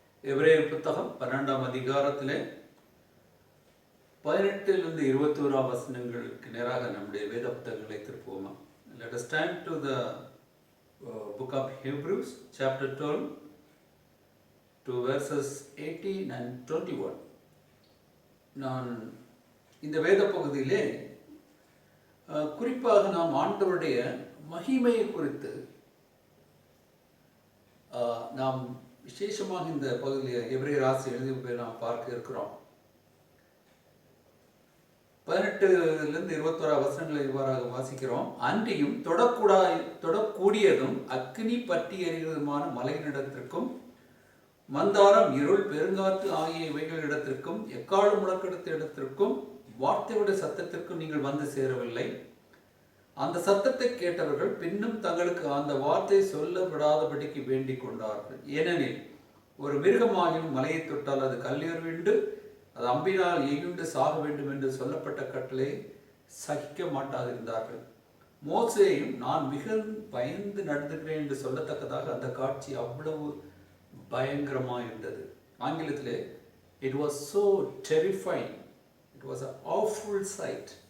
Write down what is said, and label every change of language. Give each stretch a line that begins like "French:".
Tamil: எபிரேயர் புத்தகம் 12ஆம் அதிகாரத்திலே 18 21 வசனங்களுக்கு நேராக நம்முடைய வேத புத்தகங்களை திருப்புவோமா.
English: Let us turn to the book of Hebrews chapter 12 to verses 18 and 21.
Tamil: நான் இந்த வேத பகுதியிலே குறிப்பாக நாம் ஆண்டவருடைய மகிமையை குறித்து நாம் விசேஷமாக இந்த பகுதியில் எபிரேயர் ஆசிரியர் எழுதி நாம் பார்க்க இருக்கிறோம். 18 21 வசனங்களை இவ்வாறாக வாசிக்கிறோம். அன்றியும் தொடக்கூடியதும் அக்னி பற்றி எறிகிறதுமான மலையினிடத்திற்கும் மந்தாரம் இருள் பெருங்காற்று ஆகிய இவைகளிடத்திற்கும் எக்கால முழக்கெடுத்த இடத்திற்கும் வார்த்தையுடைய சத்தத்திற்கும் நீங்கள் வந்து சேரவில்லை. அந்த சத்தத்தை கேட்டவர்கள் பின்னும் தங்களுக்கு அந்த வார்த்தை சொல்ல விடாதபடிக்கு வேண்டிக் கொண்டார்கள். ஏனெனில் ஒரு மிருகமாகியும் மலையை தொட்டால் அது கல்லெறிந்து அது அம்பினால் எய்யுண்டு சாக வேண்டும் என்று சொல்லப்பட்ட கட்டளை சகிக்க மாட்டாதிருந்தார்கள். மோசேயும் நான் மிக பயந்து நடந்துகிறேன் என்று சொல்லத்தக்கதாக அந்த காட்சி அவ்வளவு பயங்கரமாக இருந்தது.
English: ஆங்கிலத்திலே it was so terrifying, it was an awful sight.